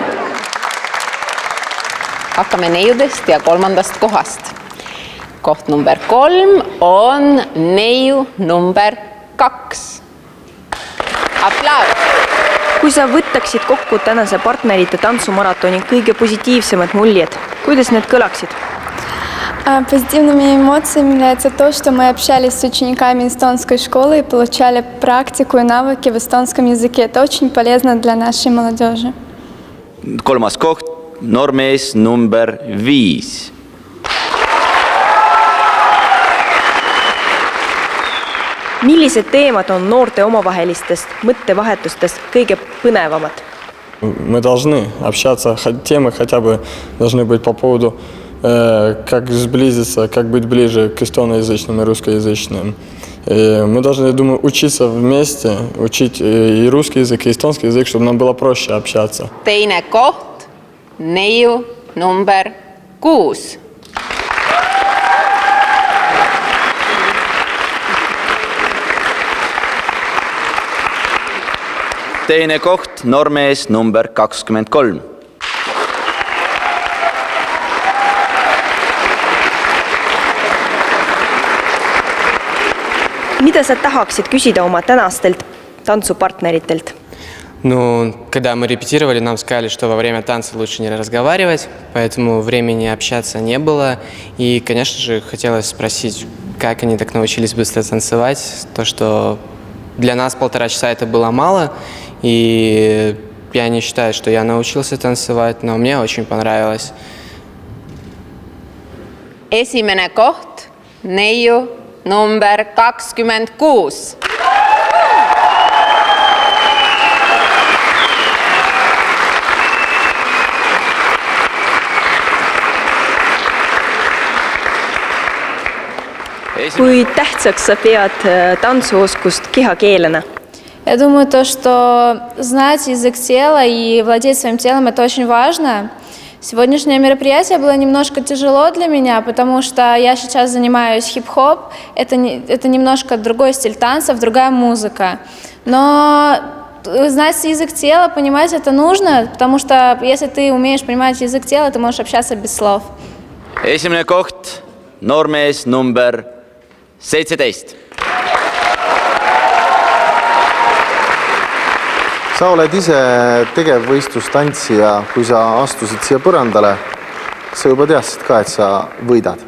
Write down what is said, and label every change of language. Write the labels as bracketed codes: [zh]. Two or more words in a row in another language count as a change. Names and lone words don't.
[et] Hakkame neiudest ja 3. kohast. Koht number 3 on neiu number 2. Aplaus! Kui sa võtaksid kokku tänase partnerite tantsumaratoni kõige positiivsemad muljed, kuidas need kõlaksid? [ru] Позитивными эмоциями является то, что мы общались с учениками эстонской школы и получали практику и навыки в эстонском языке. Это очень полезно для нашей молодежи. [et] 3. koht, noormees number 5. Millised teemad on noorte omavahelistest mõttevahetustest kõige põnevamad? [ru] Мы должны общаться, темы хотя бы должны быть по поводу как сблизиться, как быть ближе к эстоноязычным и русскоязычным. И мы должны, я думаю, учиться вместе, учить и русский язык, и эстонский язык, чтобы нам было проще общаться. [et] Teine koht, neiu number 6. Teine koht, noormees number 23. Mida sa tahaksid küsida oma tänastelt tantsupartneritelt? [ru] Ну, когда мы репетировали, нам сказали, что во время танца лучше не разговаривать, поэтому времени общаться не было. И, конечно же, хотелось спросить, как они так научились быстро танцевать. То, что для нас 1,5 часа это было мало, и я не считаю, что я научился танцевать, но мне очень понравилось. [et] Esimene koht, neiu number 26. Kui tähtsaks sa pead tantsuoskust kehakeelena? [ru] Я думаю, то, что знать язык тела и владеть своим телом – это очень важно. Сегодняшнее мероприятие было немножко тяжело для меня, потому что я сейчас занимаюсь хип-хоп. Это немножко другой стиль танцев, другая музыка. Но знать язык тела, понимать это нужно, потому что если ты умеешь понимать язык тела, ты можешь общаться без слов. [et] Esimene koht, noormees number 17. Sa oled ise tegevvõistlustantsija, kui sa astusid siia põrandale, sa juba teadsid ka, et sa võidad?